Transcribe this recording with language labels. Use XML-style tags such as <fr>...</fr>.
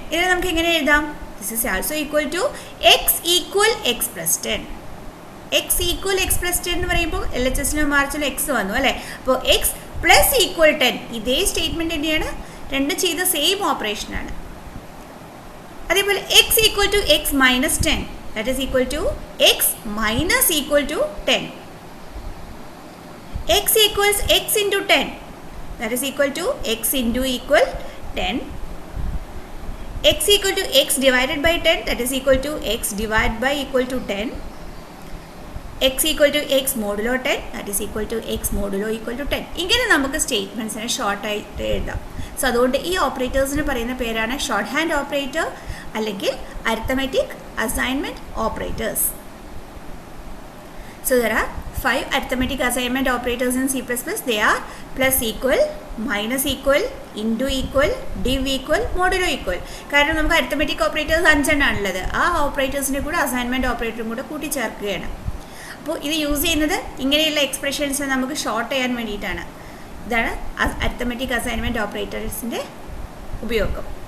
<ml>ഇതിനെ നമുക്ക് എങ്ങനെ എഴുതാം,</ml> <en>this is also equal to x equal x plus 10. x equal x plus 10</en> <ml>എന്ന് പറയുമ്പോൾ LHSലും RHSലും x വന്നു അല്ലേ. അപ്പോൾ</ml> <en>x plus equal 10</en> <ml>ഇതേ സ്റ്റേറ്റ്മെൻറ്റ് തന്നെയാണ്, രണ്ടും ചെയ്ത സെയിം ഓപ്പറേഷനാണ്. അതേപോലെ</ml> <en>x equal to x minus 10, that is equal to x minus equal to 10. x equals x into 10, that is equal to x into equal 10. x equal to x divided by 10, that is equal to x divided by equal to 10. x equal to x modulo 10, that is equal to x modulo equal to 10.</en> <ml>ഇങ്ങനെ നമുക്ക് സ്റ്റേറ്റ്മെൻറ്റ്സിനെ ഷോർട്ടായിട്ട് എഴുതാം. So അതുകൊണ്ട് ഈ ഓപ്പറേറ്റേഴ്സിന് പറയുന്ന പേരാണ് short hand operator അല്ലെങ്കിൽ arithmetic assignment operators.</ml> <en>So there are 5 arithmetic assignment operators in C++. They are plus equal, minus equal, into equal, div equal, modulo equal.</en> <ml>കാരണം നമുക്ക് അരിത്തമെറ്റിക് ഓപ്പറേറ്റേഴ്സ് 5 എണ്ണാണുള്ളത്. ആ ഓപ്പറേറ്റേഴ്സിൻ്റെ കൂടെ അസൈൻമെൻറ്റ് ഓപ്പറേറ്ററും കൂടെ കൂട്ടിച്ചേർക്കുകയാണ്. അപ്പോൾ ഇത് യൂസ് ചെയ്യുന്നത് ഇങ്ങനെയുള്ള എക്സ്പ്രഷൻസ് നമുക്ക് ഷോർട്ട് ചെയ്യാൻ വേണ്ടിയിട്ടാണ്. ഇതാണ് അരിത്തമെറ്റിക് അസൈൻമെൻറ്റ് ഓപ്പറേറ്റേഴ്സിൻ്റെ ഉപയോഗം.</ml>